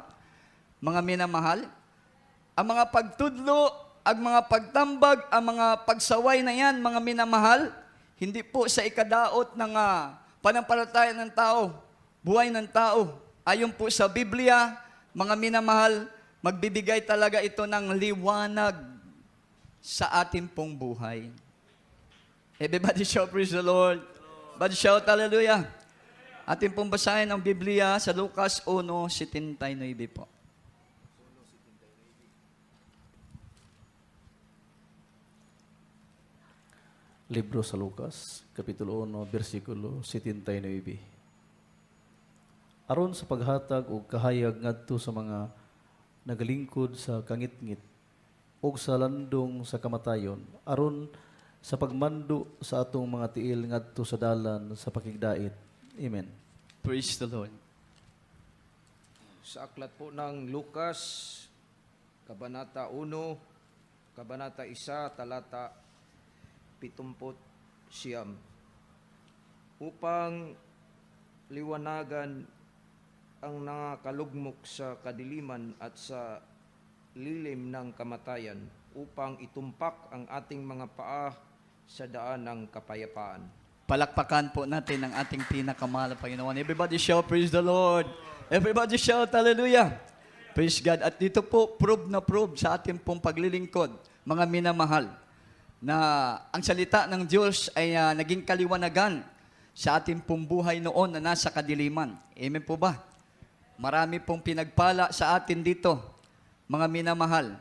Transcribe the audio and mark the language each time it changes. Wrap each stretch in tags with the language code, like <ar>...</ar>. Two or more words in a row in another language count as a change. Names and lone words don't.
<tl>Mga minamahal, ang mga pagtudlo, ang mga pagtambag, ang mga pagsaway na yan, mga minamahal, hindi po sa ikadaot ng panampalataya ng tao, buhay ng tao. Ayon po sa Biblia, mga minamahal, magbibigay talaga ito ng liwanag sa ating pong buhay.</tl> <en>Everybody shout, praise the Lord. Everybody shout, hallelujah.</en> <tl>Ating pong basahin ang Biblia sa Lucas 1:79 po.</tl> <ceb>Libro sa Lucas, Kapitulo 1, versikulo 79. Aron sa paghatag o kahayag ngadto sa mga nagalingkod sa kangitngit o sa landong sa kamatayon, aron sa pagmando sa atong mga tiil ngadto sa dalan sa pakigdait. Amen.</ceb> <en>Praise the Lord.</en> <tl>Sa aklat po ng Lucas, Kabanata 1, Kabanata 1, talata 70, upang liwanagan ang nakakalugmok sa kadiliman at sa lilim ng kamatayan, upang itumpak ang ating mga paa sa daan ng kapayapaan. Palakpakan po natin ang ating pinakamahal na Panginoon.</tl> <en>Everybody shout, praise the Lord. Everybody shout, hallelujah. Praise God.</en> <tl>At dito po, prove na prove sa ating pong paglilingkod, mga minamahal, na ang salita ng Diyos ay naging kaliwanagan sa ating pong buhay noon na nasa kadiliman. Amen po ba? Marami pong pinagpala sa atin dito, mga minamahal.</tl>